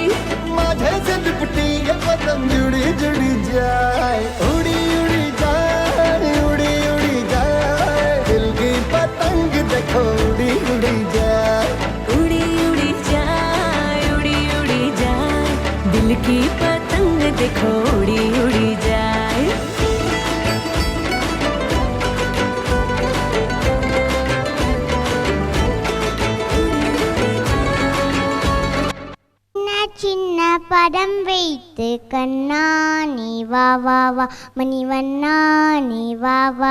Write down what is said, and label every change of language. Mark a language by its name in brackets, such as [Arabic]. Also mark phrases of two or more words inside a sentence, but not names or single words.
[Hindi] माझे से लिपटी ये पतंग जुड़ी जुड़ी जाए उड़ी उड़ी जाए उड़ी उड़ी जाए दिल की पतंग देखो उड़ी उड़ी जाए उड़ी उड़ी जाए उड़ी उड़ी जाए दिल की पतंग देखो उड़ी उड़ी जाए [Tamil] சின்ன படம் வைத்து கண்ணா நீ வா வா வா மணிவண்ணா நீ வா வா